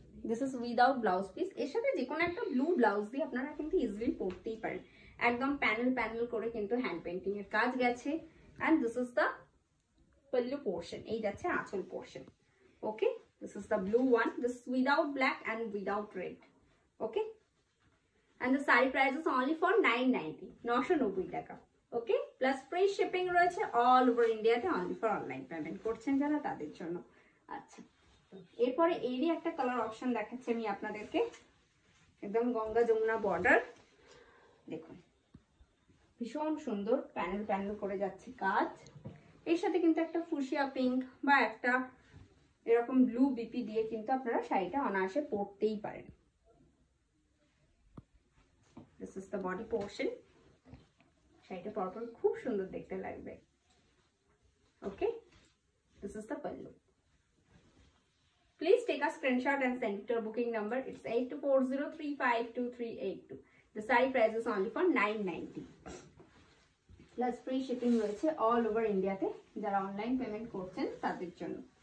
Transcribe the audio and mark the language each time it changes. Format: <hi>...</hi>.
<en>This is without blouse piece.</en> <bn>এর সাথে যে কোনো একটা ব্লু ব্লাউজ দিয়ে আপনারা কিন্তু ইজিলি পরতেই পারেন। একদম প্যানেল প্যানেল করে কিন্তু হ্যান্ড পেন্টিং এর কাজ গেছে।</bn> <en>and this is the pallu portion,</en> <bn>এই যাচ্ছে আঁচল portion.</bn> <en>Okay, this is the blue one, this without black and without red. Okay, and the saree price is only for 990, 990 টাকা।</en> <bn>ওকে, প্লাস ফ্রি শিপিং রয়েছে all over ইন্ডিয়াতে, only for online payment করছেন যারা তাদের জন্য। আচ্ছা, এরপরে এরই একটা কালার অপশন দেখাচ্ছি আমি আপনাদেরকে। একদম গঙ্গা যমুনা বর্ডার, দেখুন ভীষণ সুন্দর প্যানেল প্যানেল করে যাচ্ছে কাজ। এর সাথে কিন্তু একটা ফুশিয়া পিঙ্ক বা একটা এরকম ব্লু বিপি দিয়ে কিন্তু আপনারা শাড়িটা অনায়াসে পরতেই পারেন।</bn> <en>This is the body portion.</en> <bn>শাড়িটা পরপর খুব সুন্দর দেখতে লাগবে।</bn> <en>Okay, this is the pallu. Please take a screenshot and send it to our booking number. It's 8240352382. The saree price is only for 990 plus free shipping রয়েছে all over India তে,</en> <bn>যারা online payment করছেন তাদের জন্য।</bn>